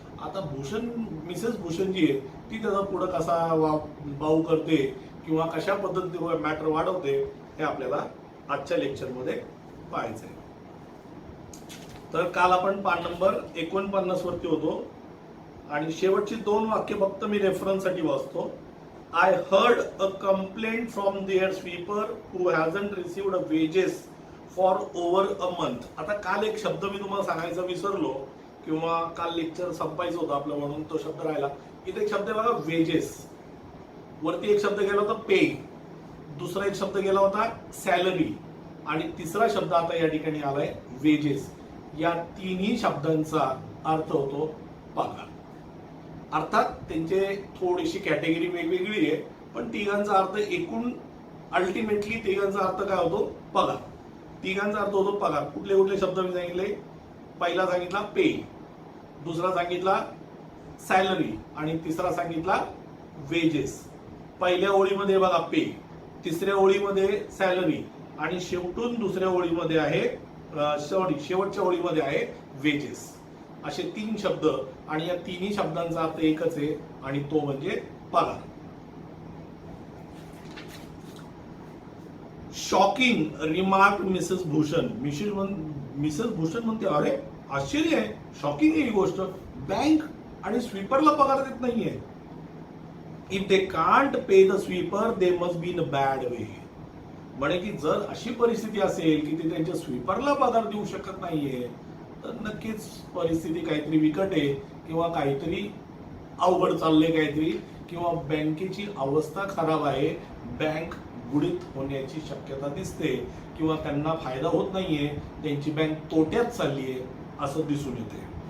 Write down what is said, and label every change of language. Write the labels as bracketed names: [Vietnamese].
[Marathi] आता मिसेस भूषण जी आहे ती त्याचा पुढं कसा बाऊ करते किंवा कशा पद्धतीने मॅटर वाढवते हे आपल्याला आजच्या लेक्चरमध्ये पाहायचंय. तर काल आपण पान नंबर 49 वरती होतो आणि शेवटची 2 वाक्य फक्त मी रेफरन्ससाठी वाचतो. [English] I heard a complaint from their sweeper who hasn't received a wages for over a month. [Marathi] आता काल एक शब्द मी तुम्हाला सांगायचा विसरलो किंवा काल लेक्चर संपायचं होतं आपलं म्हणून तो शब्द राहिला. इथे एक शब्द आहे बघा, वेजेस. वरती एक शब्द गेला होता पे, दुसरा एक शब्द गेला होता सॅलरी आणि तिसरा शब्द आता या ठिकाणी आलाय वेजेस. या तिन्ही शब्दांचा अर्थ होतो पगार. अर्थात त्यांचे थोडीशी कॅटेगरी वेगवेगळी आहे, पण तिघांचा अर्थ एकूण अल्टिमेटली तिघांचा अर्थ काय होतो? पगार. तिघांचा अर्थ होतो पगार. कुठले कुठले शब्द मी सांगितले? पहिला सांगितला पे, दुसरा सांगितला सॅलरी आणि तिसरा सांगितला वेजेस. पहिल्या ओळीमध्ये बघा पे, तिसऱ्या ओळीमध्ये सॅलरी आणि शेवटून दुसऱ्या ओळीमध्ये आहे शेवटच्या ओळीमध्ये आहे वेजेस. असे 3 शब्द आणि या तिन्ही शब्दांचा अर्थ एकच आहे आणि तो म्हणजे पगार. [English] Shocking remark Mrs Bhushan. [Marathi] Mrs Bhushan म्हणते, अरे आश्चर्य आहे, शॉकिंग आहे ही गोष्ट, बँक आणि स्वीपरला पगार देत नाहीये. [English] If they can't pay the sweeper they must be in a bad way. [Marathi] म्हणे की जर अशी परिस्थिती असेल की ते त्यांच्या स्वीपरला पगार देऊ शकत नाहीये तर नक्कीच परिस्थिती काहीतरी बिकट आहे किंवा काहीतरी अवघड चाललंय काहीतरी, किंवा बँकेची अवस्था खराब आहे, बँक बुडीत होण्याची शक्यता दिसते किंवा त्यांना फायदा होत नाहीये, त्यांची बँक तोट्यात चाललीये असं दिसून येते.